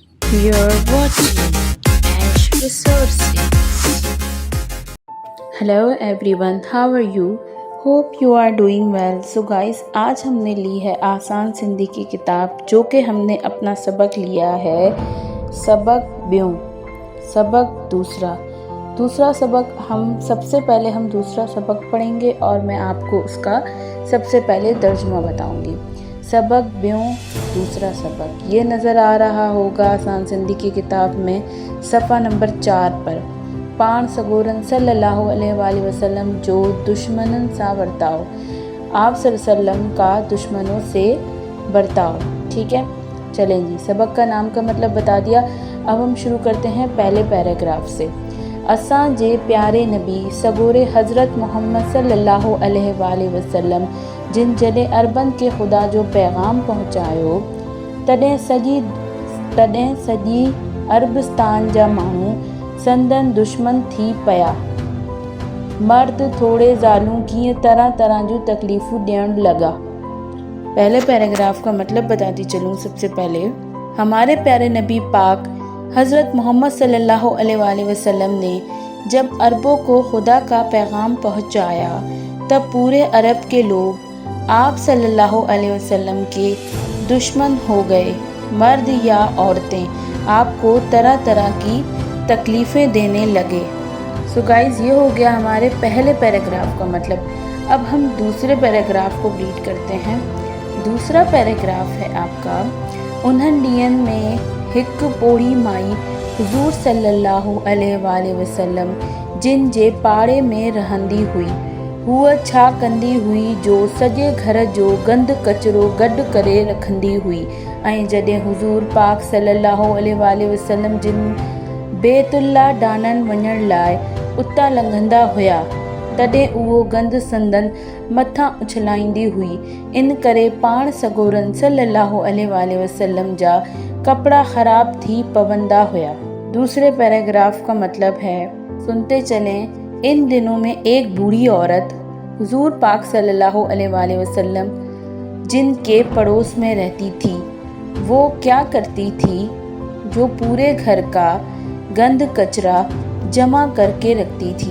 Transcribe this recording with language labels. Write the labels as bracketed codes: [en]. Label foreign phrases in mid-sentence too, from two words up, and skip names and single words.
[en] You're watching Ash Resources. Hello everyone, how are you? Hope you are doing well. So guys, [hi] आज हमने ली है आसान सिंधी की किताब, जो कि हमने अपना सबक लिया है सबक ब्यों, सबक दूसरा सबक। हम सबसे पहले दूसरा सबक पढ़ेंगे और मैं आपको उसका सबसे पहले तर्जुमा बताऊंगी। [sd] सबक ब्यों [hi] दूसरा सबक ये नज़र आ रहा होगा आसान सिंधी की किताब में सफ़ा नंबर 4 पर। [sd] पाण सगोरन [ar] صلى الله عليه وسلم [sd] जो दुश्मनन सा बर्ताव, [hi] आप सल्लल्लाहु का दुश्मनों से बर्ताव। ठीक है, चलें जी, सबक का नाम का मतलब बता दिया। अब हम शुरू करते हैं पहले पैराग्राफ से। [sd] असां जे प्यारे नबी सगोरे हज़रत मोहम्मद [ar] صلى الله عليه وسلم [sd] जिन जॾहिं अरबन के ख़ुदा जो पैगाम पहुचायो, तॾहिं सॼी अरबस्तान जा माण्हू संदन दुश्मन थी पिया। मर्द थोड़े ज़ालूं कीअं तरह तरह जूं तकलीफ़ूं ॾियण लॻा। [hi] पहले पैराग्राफ का मतलब बताती चलूँ। सबसे पहले हमारे प्यारे नबी पाक हज़रत मोहम्मद [ar] صلى الله عليه وسلم [hi] ने जब अरबों को खुदा का पैगाम पहुंचाया, तब पूरे अरब के लोग आप [ar] صلى الله عليه وسلم [hi] के दुश्मन हो गए। मर्द या औरतें आपको तरह तरह की तकलीफ़ें देने लगे। [en] so guys, [hi] ये हो गया हमारे पहले पैराग्राफ का मतलब। अब हम दूसरे पैराग्राफ को रीड करते हैं। दूसरा पैराग्राफ है आपका, [sd] उन्हनि ॾींहंनि में हिकु पोड़ी माई हुज़ूर [ar] صلى الله عليه وسلم [sd] जिन जे पाड़े में रहंदी हुई, हूअ छा कंदी हुई जो सॼे घर जो गंद कचिरो गॾु करे रखंदी हुई। ऐं जॾहिं हुज़ूर पाक [ar] صلى الله عليه وسلم [sd] जिन बैतुल्ला ॾांहुं वञण लाइ उतां लंघंदा हुआ, तॾहिं उहो गंद संदन मथां उछलाईंदी हुई। इन करे पाण सगोरन [ar] صلى الله عليه وسلم [sd] जा कपड़ा ख़राब थी पवंदा हुआ। [hi] दूसरे पैराग्राफ का मतलब है, सुनते चलें। इन दिनों में एक बूढ़ी औरत हुज़ूर पाक [ar] صلى الله عليه وسلم [hi] जिनके पड़ोस में रहती थी, वो क्या करती थी, जो पूरे घर का गंद कचरा जमा करके रखती थी।